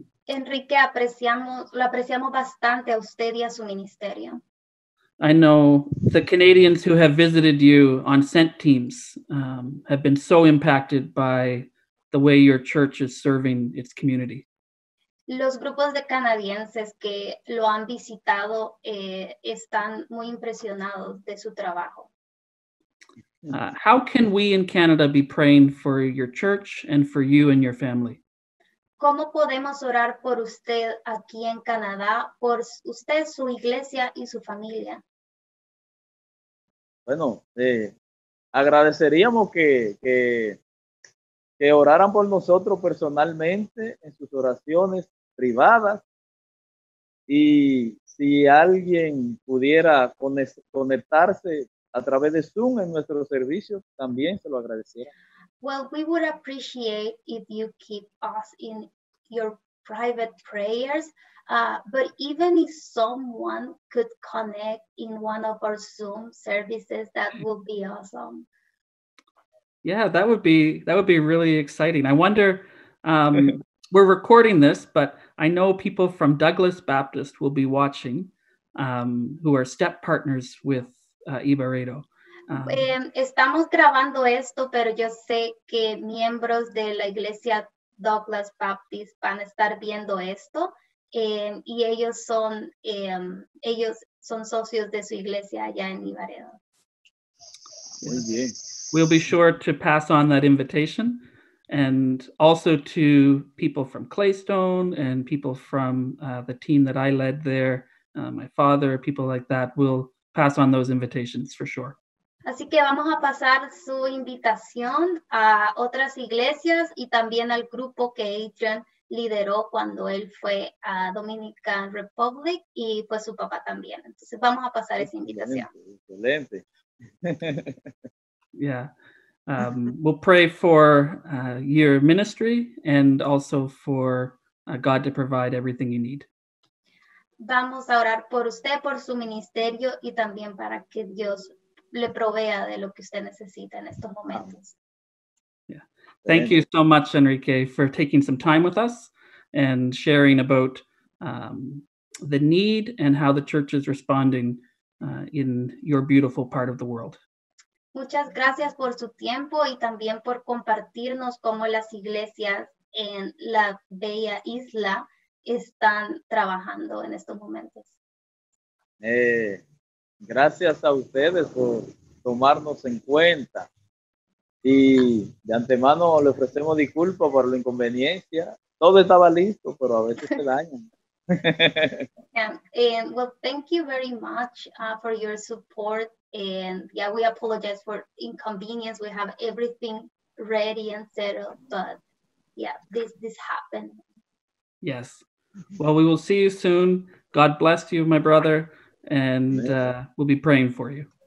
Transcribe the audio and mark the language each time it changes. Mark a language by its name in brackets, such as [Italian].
[Spanish] Enrique, lo apreciamos bastante a usted y a su ministerio. [English] I know the Canadians who have visited you on sent teams have been so impacted by the way your church is serving its community. [Spanish] Los grupos de canadienses que lo han visitado están muy impresionados de su trabajo. [English] How can we in Canada be praying for your church and for you and your family? [Spanish] ¿Cómo podemos orar por usted aquí en Canadá, por usted, su iglesia y su familia? Bueno, agradeceríamos que oraran por nosotros personalmente en sus oraciones privadas. Y si alguien pudiera conectarse a través de Zoom en nuestros servicios, también se lo agradeciera. [English] Well, we would appreciate if you keep us in your private prayers, but even if someone could connect in one of our Zoom services, that would be awesome. Yeah, that would be really exciting. I wonder, we're recording this, but I know people from Douglas Baptist will be watching, who are step partners with IBAREDO. [Spanish] Estamos grabando esto, pero yo sé que miembros de la Iglesia Douglas Baptist van a estar viendo esto, y ellos son socios de su iglesia allá en IBAREDO. Muy bien. [English] We'll be sure to pass on that invitation, and also to people from Claystone and people from the team that I led there, my father, people like that. We'll pass on those invitations for sure. [Spanish] Así que vamos a pasar su invitación a otras iglesias y también al grupo que Adrian lideró cuando él fue a Dominican Republic, y pues su papá también. Entonces vamos a pasar esa invitación. Excelente. [English] Yeah. We'll pray for your ministry and also for God to provide everything you need. [Spanish] Vamos a orar por usted, por su ministerio, y también para que Dios le provea de lo que usted necesita en estos momentos. [English] Yeah. Thank you so much, Enrique, for taking some time with us and sharing about the need and how the church is responding in your beautiful part of the world. [Spanish] Muchas gracias por su tiempo y también por compartirnos cómo las iglesias en la bella isla están trabajando en estos momentos. Gracias a ustedes por tomarnos en cuenta, y de antemano le ofrecemos disculpas por la inconveniencia. Todo estaba listo, pero a veces se dañan. [English] And well, thank you very much for your support. And yeah, we apologize for inconvenience. We have everything ready and settled, but yeah, this happened. Yes. Well, we will see you soon. God bless you, my brother, and we'll be praying for you.